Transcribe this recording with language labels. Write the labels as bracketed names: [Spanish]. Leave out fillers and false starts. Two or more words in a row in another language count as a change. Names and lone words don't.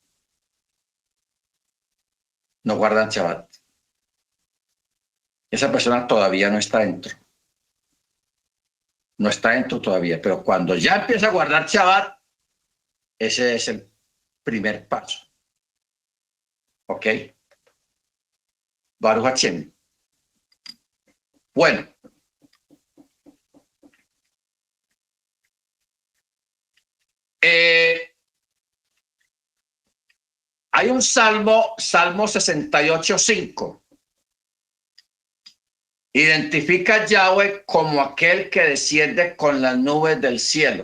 [Spanish] No guardan Shabbat. Esa persona todavía no está dentro. No está dentro todavía, pero cuando ya empieza a guardar Shabbat, ese es el primer paso. [Hebrew] ¿Ok? ברוך השם. [Spanish] Bueno. Hay un salmo 68:5. Identifica a Yahweh como aquel que desciende con las nubes del cielo.